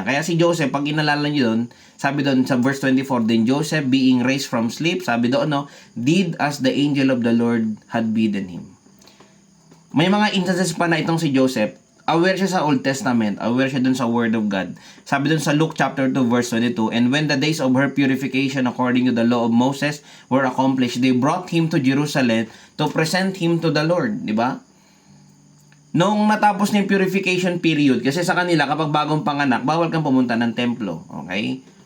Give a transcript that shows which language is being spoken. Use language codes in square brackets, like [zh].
[tl] Kaya si Joseph, pag inalala nyo doon, sabi doon sa verse 24, [en] then Joseph being raised from sleep, sabi doon, did as the angel of the Lord had bidden him. [tl] May mga instances pa na itong si Joseph, aware siya sa Old Testament, aware siya dun sa Word of God. Sabi dun sa Luke chapter 2 verse 22, [en] "And when the days of her purification according to the law of Moses were accomplished, they brought him to Jerusalem to present him to the Lord." [tl] Di ba? Nung natapos na yung purification period, kasi sa kanila, kapag bagong panganak, bawal kang pumunta ng templo. Okay?